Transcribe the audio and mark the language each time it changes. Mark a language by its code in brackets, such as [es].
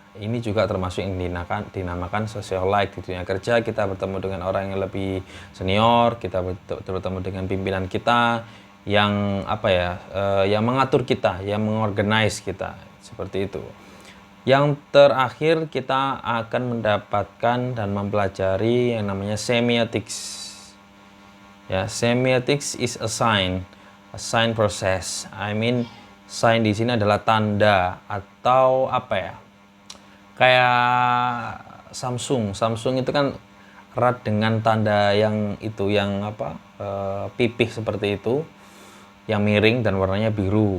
[id] Ini juga termasuk yang dinamakan socialite. Di dunia kerja kita bertemu dengan orang yang lebih senior, kita bertemu dengan pimpinan kita yang yang mengatur kita, yang mengorganize kita. seperti itu. Yang terakhir kita akan mendapatkan dan mempelajari yang namanya semiotics. [en] Ya, semiotics is a sign process. I mean, [id] sign di sini adalah tanda atau apa ya? Kayak Samsung itu kan erat dengan tanda yang itu yang apa? Pipih seperti itu, yang miring dan warnanya biru.